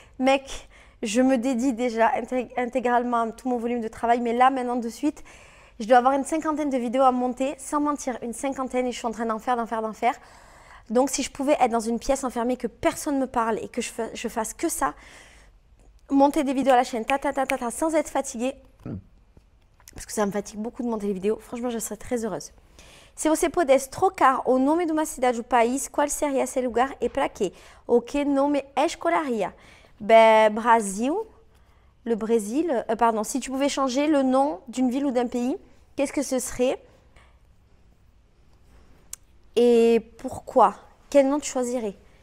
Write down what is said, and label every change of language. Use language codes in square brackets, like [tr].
[fr] Mec, je me dédie déjà intégralement à tout mon volume de travail, mais là, maintenant, de suite, je dois avoir une cinquantaine de vidéos à monter, sans mentir, une cinquantaine, et je suis en train d'en faire. Donc, si je pouvais être dans une pièce enfermée, que personne ne me parle et que je fasse que ça, monter des vidéos à la chaîne, sans être fatiguée, parce que ça me fatigue beaucoup de monter les vidéos, franchement, je serais très heureuse. [pt] Se você pudesse trocar o nome de uma cidade ou país, qual seria esse lugar e para quê? O que nome escolheria? [fr] Ben, Brasil, le Brésil, pardon, si tu pouvais changer le nom d'une ville ou d'un pays, qu'est-ce que ce serait? Et pourquoi? Quel nom tu choisirais?